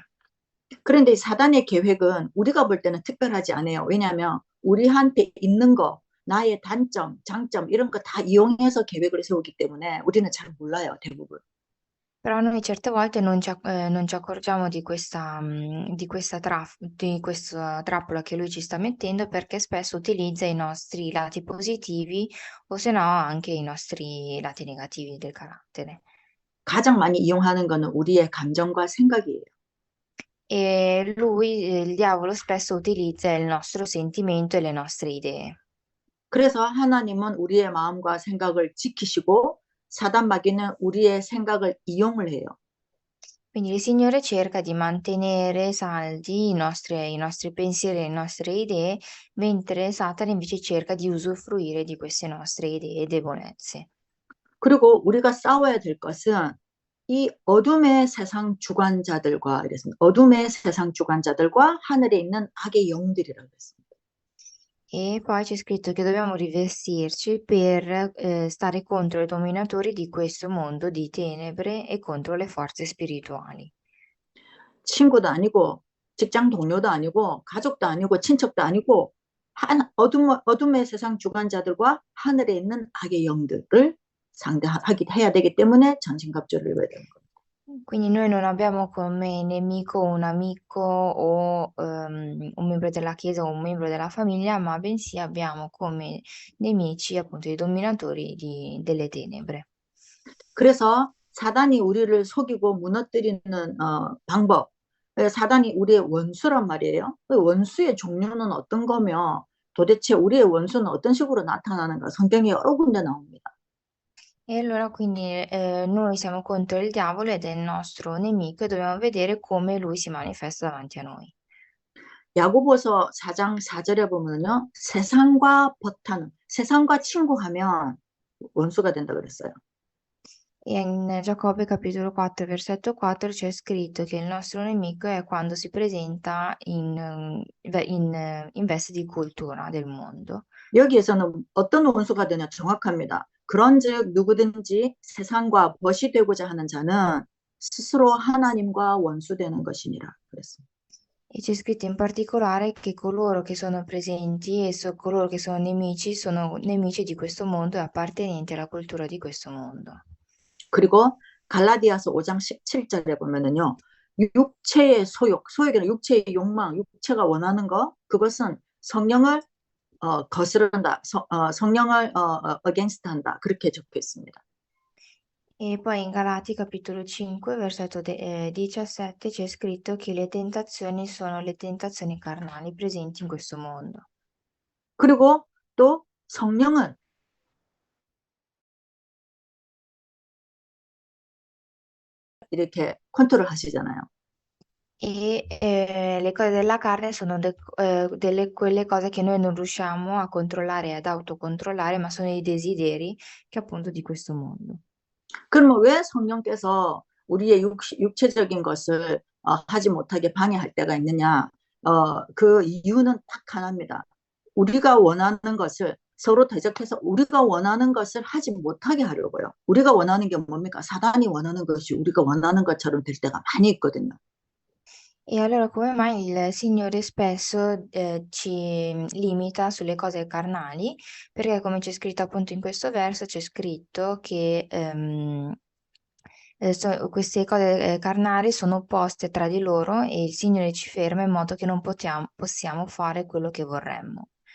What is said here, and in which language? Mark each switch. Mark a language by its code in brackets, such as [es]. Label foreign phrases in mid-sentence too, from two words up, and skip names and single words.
[ko] 그런데 이 사단의 계획은 우리가 볼 때는 특별하지 않아요. 왜냐하면 우리한테 있는 거, 나의 단점, 장점 이런 거 다 이용해서 계획을 세우기 때문에 우리는 잘 몰라요, 대부분. [it] Però noi certe volte non ci accorgiamo di questa trappola che lui ci sta mettendo perché spesso utilizza i nostri lati positivi o se no anche i nostri lati negativi del carattere. [ko] 가장 많이 이용하는 거는 우리의 감정과 생각이에요. [it] E lui, il diavolo, spesso utilizza il nostro sentimento e le nostre idee. [ko] 그래서 하나님은 우리의 마음과 생각을 지키시고 사단 마귀는 우리의 생각을 이용을 해요. [it] Quindi il Signore cerca di mantenere saldi i nostri pensieri e le nostre idee, mentre Satana invece cerca di usufruire di queste nostre idee e debolezze. [ko] 그리고 우리가 싸워야 될 것은 이 어둠의 세상 주관자들과 이랬습니다. 어둠의 세상 주관자들과 하늘에 있는 악의 영들이라고 했습니다. [it] E poi c'è scritto che dobbiamo rivestirci per stare contro i dominatori di questo mondo di tenebre e contro le forze spirituali. [ko] 친구도 아니고 직장 동료도 아니고 가족도 아니고 친척도 아니고 어둠의 세상 주관자들과 하늘에 있는 악의 영들을 상대하기 해야 되기 때문에 전신갑주를 입어야 되는 겁니다. [it] Quindi noi non abbiamo come nemico un amico o un membro della Chiesa o un membro della famiglia, ma bensì abbiamo come nemici appunto i dominatori delle tenebre. [ko] 그래서 사단이 우리를 속이고 무너뜨리는 방법, 사단이 우리의 원수란 말이에요. 그 원수의 종류는 어떤 거며 도대체 우리의 원수는 어떤 식으로 나타나는가 성경에 여러 군데 나옵니다. [it] E allora quindi noi siamo contro il diavolo ed è il nostro nemico e dobbiamo vedere come lui si manifesta davanti a noi. [ko] 야고보서 4장 4절에 보면요. 세상과 친구하면 원수가 된다 그랬어요. [it] E in Giacobbe capitolo 4, versetto 4 c'è scritto che il nostro nemico è quando si presenta in veste di cultura del mondo. [ko] 여기에서는 어떤 원수가 되냐 정확합니다. 그런즉 누구든지 세상과 벗이 되고자 하는 자는 스스로 하나님과 원수되는 것이니라 그랬습니다. [it] E c'è scritto in particolare che coloro che sono presenti e coloro che sono nemici di questo mondo e appartenenti alla cultura di questo mondo. [ko] 그리고 갈라디아서 5장 17절에 보면은요. 육체의 소욕이란 육체의 욕망, 육체가 원하는 거, 그것은 성령을 거스른다, 성령을 against 한다. 그렇게 적혀 있습니다. [it] E poi in Galati capitolo 5, versetto 17 c'è scritto che le tentazioni sono le tentazioni carnali presenti in questo mondo. [ko] 그리고 또 성령은 이렇게 컨트롤 하시잖아요. [it] E le cose della carne sono quelle cose che noi non riusciamo a controllare e ad autocontrollare, ma sono i desideri che appunto di questo mondo. [ko] 그러면 왜 성령께서 우리의 육체적인 것을 하지 못하게 방해할 때가 있느냐? 그 이유는 딱 하나입니다. 우리가 원하는 것을 서로 대적해서 우리가 원하는 것을 하지 못하게 하려고요. 우리가 원하는 게 뭡니까? 사단이 원하는 것이 우리가 원하는 것처럼 될 때가 많이 있거든요. [it] E allora come mai il Signore spesso ci limita sulle cose carnali? Perché come c'è scritto appunto in questo verso, c'è scritto che queste cose carnali sono opposte tra di loro e il Signore ci ferma in modo che non possiamo fare quello che vorremmo.